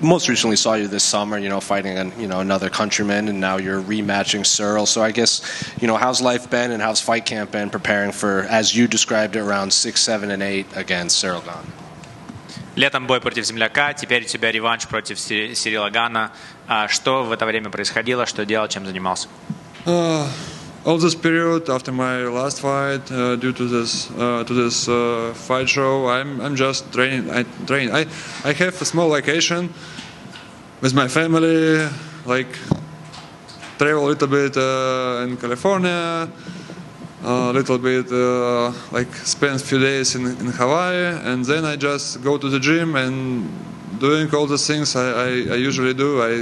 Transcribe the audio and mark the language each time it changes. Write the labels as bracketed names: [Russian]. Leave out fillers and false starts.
[English] Most recently saw you this summer, fighting another countryman, and now you're rematching Ciryl. So I guess, how's life been and how's fight camp been preparing for, as you described it, around 6, 7, and 8 against Ciryl Gane? [Russian] Летом бой против земляка, теперь у тебя реванш против Сирила Гана. Что в это время происходило, что делал, чем занимался? [English] All this period after my last fight, due to this fight show, I'm just training. I have a small vacation with my family, like travel a little bit in California, a little bit like spend a few days in Hawaii, and then I just go to the gym and doing all the things I usually do.